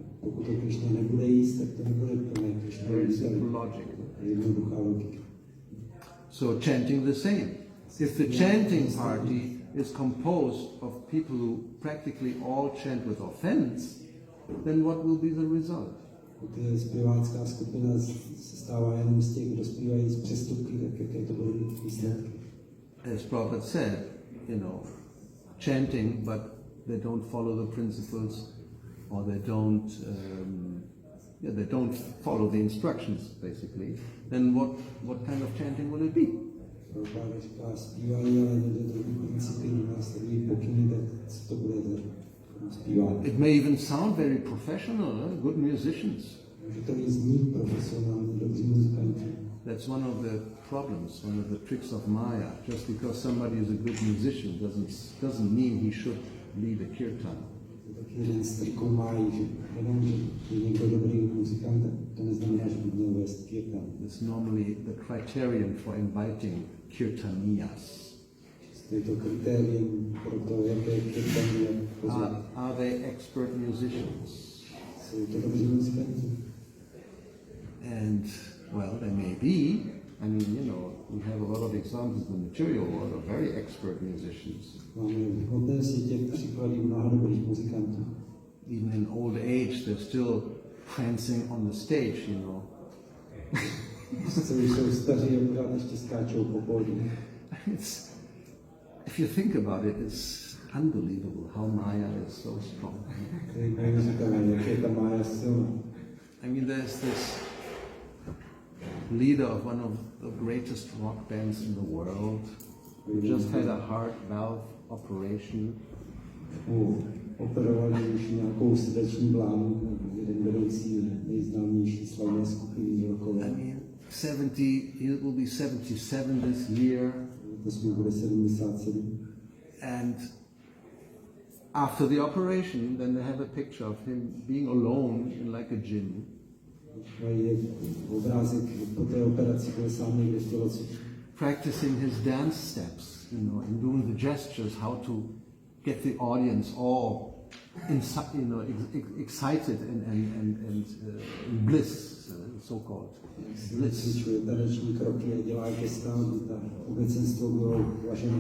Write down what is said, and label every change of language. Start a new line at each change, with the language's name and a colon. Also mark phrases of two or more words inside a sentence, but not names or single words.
English: Very simple logic. So chanting the same. If the chanting party is composed of people who practically all chant with offense, then what will be the result?
Czech: Zpěvácká skupina se stává jenom z těch, kdo zpívají z přestupky, tak jaké to budou mít výsledky.
English: As Prabhupada said, chanting, but they don't follow the principles, or they don't they don't follow the instructions, basically, then what kind of chanting will it be?
Czech: Prabhupada říká, zpívají, ale nedodržují principy, následují pokyny, tak co to bude za zpívání.
English: It may even sound very professional, good musicians.
Czech: Může to i znít profesionálně, dobří muzikanti.
English: That's one of the problems, one of the tricks of Maya. Just because somebody is a good musician doesn't mean he should lead a kirtan.
Czech: Tak jeden z triků Máji, že jenom, že je někdo dobrý muzikant, to neznamená, že by měl vést kirtan.
English: It's normally the criterion for inviting kirtaniyas.
Czech: To je to kritérium pro to, jaké kirtany jak pozvat.
English: Are they expert musicians?
Czech: Jsou to dobří muzikanti.
English: And, well, they may be. I mean, we have a lot of examples in the material world of very expert musicians.
Czech: Máme v hmotném světě příklady mnoha dobrých muzikantů.
English: Even in old age, they're still prancing on the stage,
Czech: Co už jsou staří a pořád ještě skáčou po pódiu.
English: If you think about it, it's unbelievable how Maya is so strong.
Czech: To je neuvěřitelné, jak je ta Mája silná.
English: I mean, there's this leader of one of the greatest rock bands in the world who just had a heart valve operation.
Czech: Operovali už nějakou srdeční blánu, jeden vedoucí nejznámější slavné skupiny rockové.
English: I mean, he will be 77 this year.
Czech: To bude 77.
English: And after the operation, then they have a picture of him being alone in like a gym.
Czech: Obrázek po té operaci byl sám někde v tělocvičně.
English: Practicing his dance steps, and doing the gestures, how to get the audience all excited and bliss, so-called bliss.
Czech: Cvičuje taneční kroky a dělá gesta, aby ta obecenstvo bylo vlažené.